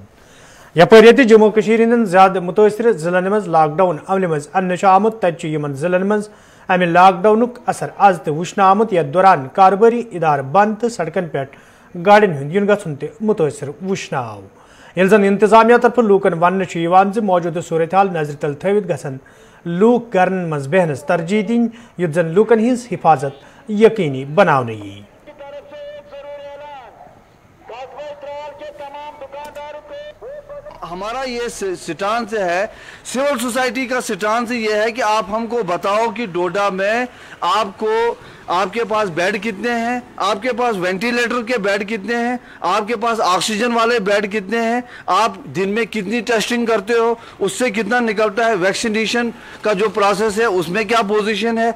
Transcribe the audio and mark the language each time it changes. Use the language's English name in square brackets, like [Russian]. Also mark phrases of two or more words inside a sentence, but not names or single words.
[Kashmiri] यपर जम्मू कश्मीर हिंदन ज्यादा मुतासर जिलन मज लॉकडाउन अमल मज अन्न आमुत तज जिलन मज अमे लॉकडाउन असर आज तो वुचन आमुत यथ दौरान कारोबारी इदार बंद तो सड़कन पे गाड़िन हुंद युन गछुन ते मुतासर वुचन आव। यह जन इंतजामिया तरफ लूकन वन मौजूद सूरत हाल नजर तल थवित गसन लूक घरन मज बहनस तरजीह दिन युत जन लूकन हिंज हिफाजत यकीनी बनाने यी। [Hindi] हमारा ये स्टांस है, [English] civil society [Hindi] का स्टांस ये है कि आप हमको बताओ कि डोडा में आपके पास बेड कितने हैं, आपके पास वेंटिलेटर के बेड कितने हैं, आपके पास ऑक्सीजन वाले बेड कितने हैं, आप दिन में कितनी टेस्टिंग करते हो, उससे कितना निकलता है, वैक्सीनेशन का जो प्रोसेस है उसमें क्या पोजीशन है।